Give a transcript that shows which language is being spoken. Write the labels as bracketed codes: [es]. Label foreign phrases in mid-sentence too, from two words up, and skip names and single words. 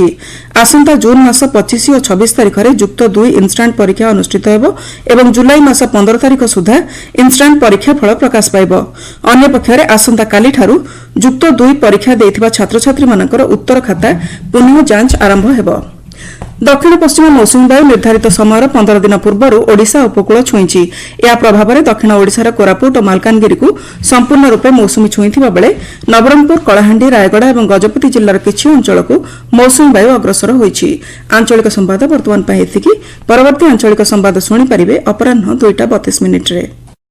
[or] ଆସନ୍ତା ଜୁନ ମାସ 25 ଓ 26 ତାରିଖ ରେ ଯୁକ୍ତ 2 ଇନଷ୍ଟାଣ୍ଟ ପରୀକ୍ଷା ଅନୁଷ୍ଠିତ ହେବ ଏବଂ ଜୁଲାଇ ମାସ 15 ତାରିଖ ସୁଦ୍ଧା ଇନଷ୍ଟାଣ୍ଟ ପରୀକ୍ଷା ଫଳ ପ୍ରକାଶ ପାଇବ। ଅନ୍ୟ ପକ୍ଷରେ ଆସନ୍ତା କାଲି ଯୁକ୍ତ 2 ପରୀକ୍ଷା ଦେଇଥିବା ଛାତ୍ର ଛାତ୍ରୀ ମାନଙ୍କର ଉତ୍ତର ଖାତା ପୁନଃ ଯାଞ୍ଚ ଆରମ୍ଭ ହେବ। ଦକ୍ଷିଣ ପଶ୍ଚିମ ମୌସୁମୀ ବାୟୁ ନିର୍ଦ୍ଧାରିତ ସମୟର 15 ଦିନ ପୂର୍ବରୁ ଓଡ଼ିଶା ଉପକୂଳ ଛୁଇଁଛି। ଏହା ପ୍ରଭାବରେ ଦକ୍ଷିଣ ଓଡ଼ିଶାର କୋରାପୁଟ ଓ ମାଲକାନଗିରିକୁ ସମ୍ପୂର୍ଣ୍ଣ ରୂପେ ମୌସୁମୀ ଛୁଇଁଥିବା ବେଳେ ନବରଙ୍ଗପୁର, କଳାହାଣ୍ଡି, ରାୟଗଡ଼ା ଏବଂ ଗଜପତି ଜିଲ୍ଲାର କିଛି ଅଞ୍ଚଳକୁ ମୌସୁମୀ ବାୟୁ ଅଗ୍ରସର ହୋଇଛି। ଆଞ୍ଚଳିକ ସମ୍ବାଦ ବର୍ତ୍ତମାନ ପାଇଁ ଏତିକି। ପରବର୍ତ୍ତୀ ଆଞ୍ଚଳିକ ସମ୍ବାଦ ଶୁଣିପାରିବେ ଅପରାହ୍ନ 2ଟା 32 ମିନିଟ୍ରେ।